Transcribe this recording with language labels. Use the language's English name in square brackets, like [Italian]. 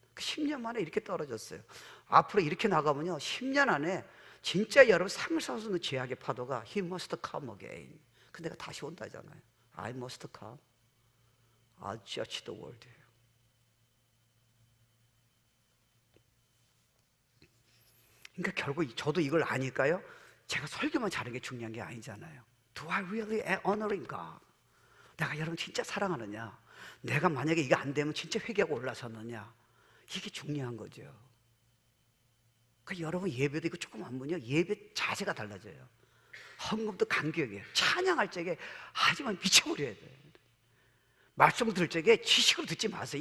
[Korean] 10년 만에 이렇게 떨어졌어요. 앞으로 이렇게 나가면요, 10년 안에 진짜 여러분 삶을 살아서는 죄악의 파도가 [English] He must come again. [Korean] 근데 내가 다시 온다잖아요. [English] I must come. I'll judge the world. [Korean] 그러니까 결국 저도 이걸 아니까요, 제가 설교만 잘하는 게 중요한 게 아니잖아요. [English] Do I really honoring God? [Korean] 내가 여러분 진짜 사랑하느냐? 내가 만약에 이게 안 되면 진짜 회개하고 올라섰느냐? 이게 중요한 거죠. 그러니까 여러분 예배도 이거 조금 안 보면 예배 자세가 달라져요. 헌금도 간격이에요. 찬양할 적에 하지만 미쳐버려야 돼요. 말씀을 들을 적에 지식으로 듣지 마세요.